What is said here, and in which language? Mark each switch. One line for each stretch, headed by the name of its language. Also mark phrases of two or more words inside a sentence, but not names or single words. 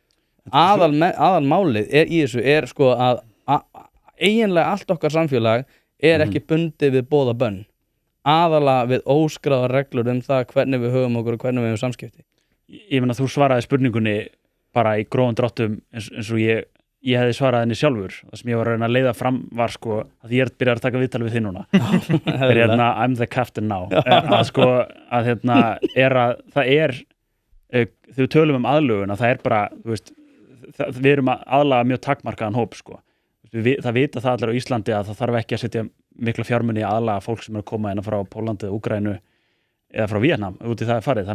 Icelandic: Aðalmálið í þessu er sko að eiginlega allt okkar samfélag er ekki bundið við boð og bönn. Aðalega við óskráðar reglur það hvernig við höfum okkur og hvernig við höfum samskipti. Ég meina þú svaraði spurningunni bara í grófum dráttum eins og ég hefði svarað henni sjálfur. Það sem ég var að reyna að leiða fram var sko að ég byrjar að taka viðtal við þig núna.
English: I'm the captain now.
Icelandic: Að sko að það er þegar við tölum aðlögun að það er bara, þú veist, við erum að aðlaga mjög takmarkaðan hóp sko. Það vita það allir á Íslandi að það þarf ekki að setja mikla fjármuni að aðlaga fólk sem er að koma inn frá Pólandi, Úkraínu eða frá Víetnam, út í það er farið.